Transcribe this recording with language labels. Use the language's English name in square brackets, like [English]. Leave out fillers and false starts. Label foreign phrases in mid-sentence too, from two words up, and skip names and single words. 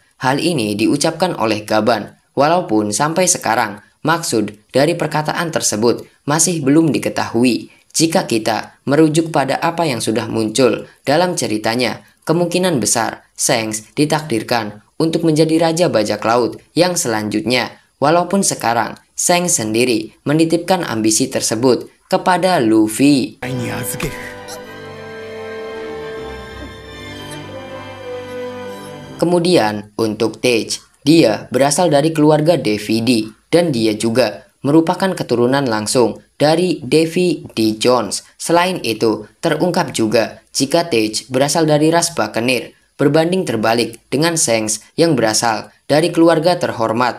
[Indonesian] Hal ini diucapkan oleh Gaban. Walaupun sampai sekarang maksud dari perkataan tersebut masih belum diketahui. Jika kita merujuk pada apa yang sudah muncul dalam ceritanya, kemungkinan besar Shanks ditakdirkan untuk menjadi raja bajak laut yang selanjutnya. Walaupun sekarang Shanks sendiri menitipkan ambisi tersebut kepada Luffy. [Japanese] 愛に預ける。 [Indonesian] Kemudian untuk Tej, dia berasal dari keluarga DVD dan dia juga merupakan keturunan langsung dari Davy D. Jones. Selain itu, terungkap juga jika Tej berasal dari ras Buccaneer, berbanding terbalik dengan Shanks yang berasal dari keluarga terhormat.